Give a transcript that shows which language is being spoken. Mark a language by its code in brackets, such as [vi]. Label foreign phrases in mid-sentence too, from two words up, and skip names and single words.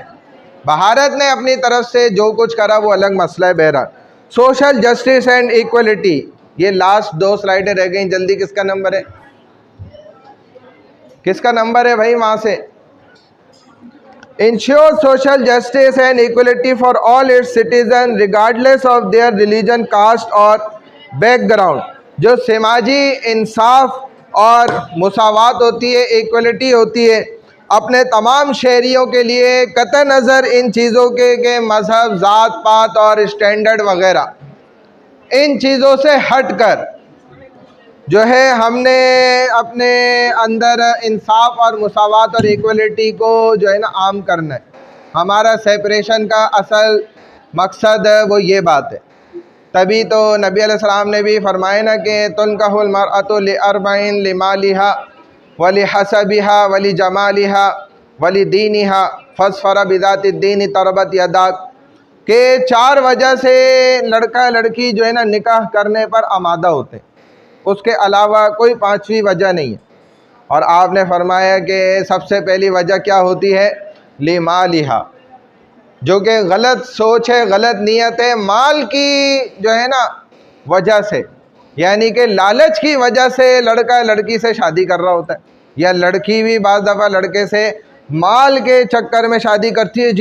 [hi] भारत ने अपनी तरफ से जो कुछ करा वो अलग मसला है। बहरहाल [en] social justice and equality, [hi] ये लास्ट 2 स्लाइडें रह गई, जल्दी किसका नंबर है, किसका नंबर है भाई वहाँ से। [en] ensure social justice and equality for all its citizen regardless of their religion, [hi] कास्ट और बैकग्राउंड। जो समाजी इंसाफ और मुसावात होती है, इक्वलिटी होती है अपने तमाम शहरियों के लिए, कतई नज़र इन चीज़ों के मज़हब, ज़ात पात और स्टैंडर्ड वगैरह, इन चीज़ों से हटकर जो है हमने अपने अंदर इंसाफ और मुसावात और इक्वलिटी को जो है ना आम करना है। हमारा सेपरेशन का असल मकसद वो ये बात है। तभी तो नबी अलैहिस्सलाम ने भी फरमाया ना कि [ar] تنكح المرأة لأربع لمالها و لحسبها و لجمالها و لدينها فاظفر بذات الدين تربت يداك, [hi] के 4 वजह से लड़का लड़की जो है ना निकाह करने पर आमादा होते हैं, उसके अलावा कोई 5वीं वजह नहीं है। और आपने फरमाया कि सबसे पहली वजह क्या होती है, लिमालिहा, जो कि गलत सोच है, गलत नीयत है, माल की जो है ना वजह से, यानी कि लालच की वजह से लड़का लड़की से शादी कर रहा होता है, या लड़की भी बाज़ दफ़ा लड़के से माल के चक्कर में शादी करती है।